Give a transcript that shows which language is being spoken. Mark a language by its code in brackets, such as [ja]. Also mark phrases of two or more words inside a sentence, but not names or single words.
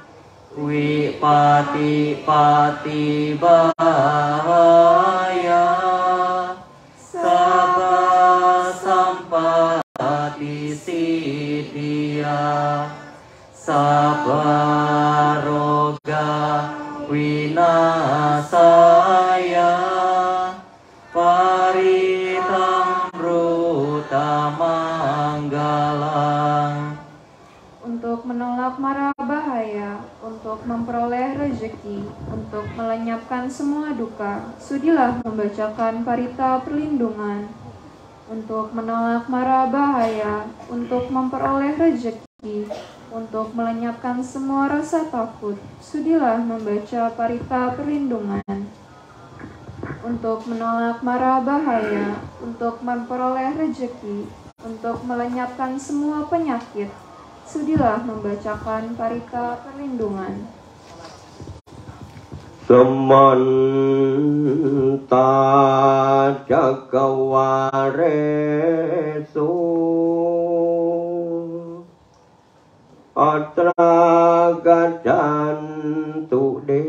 [pi] wipati pati bahaya sabba sampati siddhya sabba roga winasaya paritang ruta manggalang. [id] Untuk menolak mara bahaya, untuk memperoleh rezeki, untuk melenyapkan semua duka, sudilah membacakan parita perlindungan. Untuk menolak mara bahaya, untuk memperoleh rezeki, untuk melenyapkan semua rasa takut, sudilah membaca parita perlindungan. Untuk menolak mara bahaya, untuk memperoleh rezeki, untuk melenyapkan semua penyakit, sudilah membacakan parita perlindungan. [pi] Samanta Cakkawaresu Atra gacantu